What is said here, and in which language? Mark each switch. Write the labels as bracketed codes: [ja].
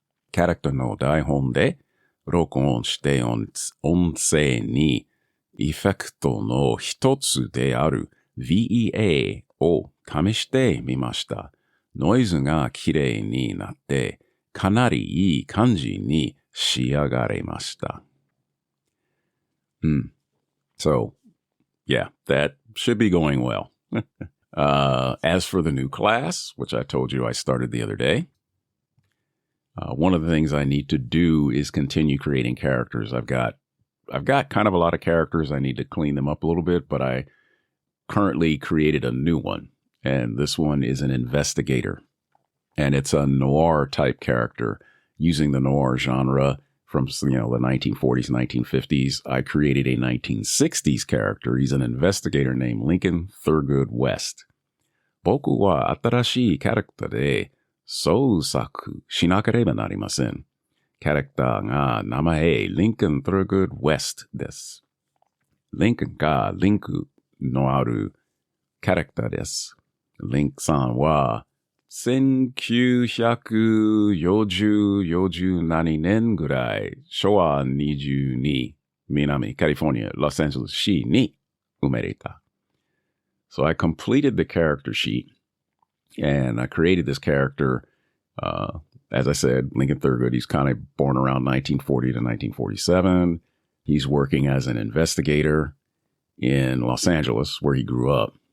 [ja] キャラクターの台本で録音して音声にエフェクトの一つである VEA を試してみました。ノイズが綺麗になってかなりいい感じに仕上がれました。 [en] So, yeah, that should be going well. As for the new class, which I told you I started the other day, one of the things I need to do is continue creating characters. I've got kind of a lot of characters. I need to clean them up a little bit, but I currently created a new one. And this one is an investigator. And it's a noir type character using the noir genre from, the 1940s, 1950s. I created a 1960s character. He's an investigator named Lincoln Thurgood West. [ja] 僕は新しいキャラクターで創作しなければなりません。キャラクターが名前 Lincoln Thurgood West です。 Lincoln がリンクのあるキャラクターです。リンクさんは1940年ぐらい、昭和22、南カリフォルニア、ロサンゼルス市に生まれた。 [en] So I completed the character sheet and I created this character. As I said, Lincoln Thurgood, he's kind of born around 1940 to 1947. He's working as an investigator in Los Angeles, where he grew up.